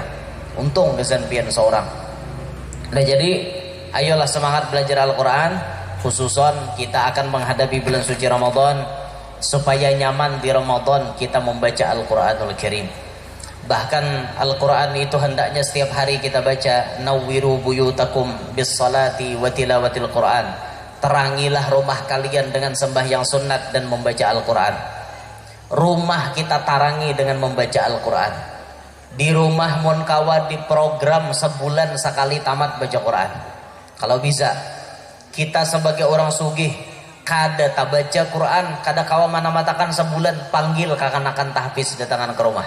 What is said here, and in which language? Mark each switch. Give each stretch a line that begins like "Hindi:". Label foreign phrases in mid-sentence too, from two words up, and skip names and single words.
Banjar: Untung kesenpian seorang.
Indonesian: Nah jadi ayolah semangat belajar Al-Quran. Khususon kita akan menghadapi bulan suci Ramadan. Supaya nyaman di Ramadan kita membaca Al-Quranul Karim. Bahkan Al-Quran itu hendaknya setiap hari kita baca.
Arabic: Nawwiru buyutakum bis salati wa tilawatil Quran.
Indonesian: Terangilah rumah kalian dengan sembahyang sunat dan membaca Al-Quran. Rumah kita tarangi dengan membaca Al-Quran.
Banjar: Di rumah mun kawa di program sebulan sekali tamat baca Quran. Kalau bisa kita sebagai orang sugih kada tak baca Quran, kada kawa mana matakan sebulan panggil kakanakan tahfiz datangan ke rumah.